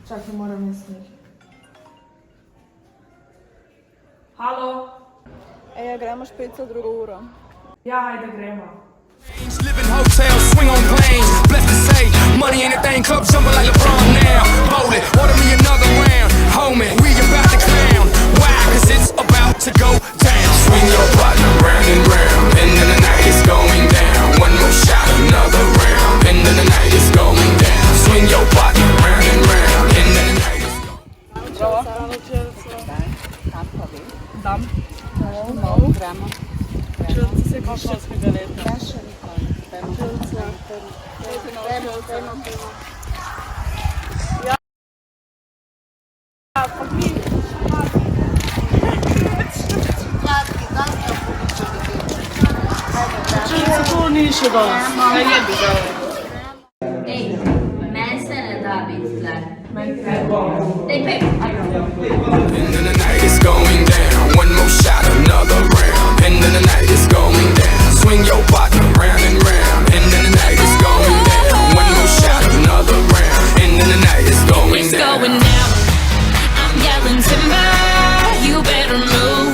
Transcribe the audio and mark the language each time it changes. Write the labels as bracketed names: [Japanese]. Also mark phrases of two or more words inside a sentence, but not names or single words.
[Slovenian] se moram misliti. Halo? Ja, gremo špico drugo uro. Ja, ajde gremo. [English] Live in hotels, swing on planes. Blessed to say, money ain't a thing. Club jumping like LeBron now. Bowl it, order me another round. Homie, we about to clown. Why? Cause it's about to go down. Swing your partner round and round. End of the night is going down. One more shot, another round. End of the night is going down. Swing your partner round and round. End of the night is going down. [Slovenian] Dam. Gremo. Čelce se košarskega leta. Čelce. Čelce to ni še danes. Ne jebi ga. Ej, meni se ne da biti tle. Dej pej. [English] End of the night is going down. One more shot, another round. End of the night is going down. Swing your partner round and round. End of the night is going down. One more shot, another round. End of the night is going It's down. going down. I'm yelling timber. You better move.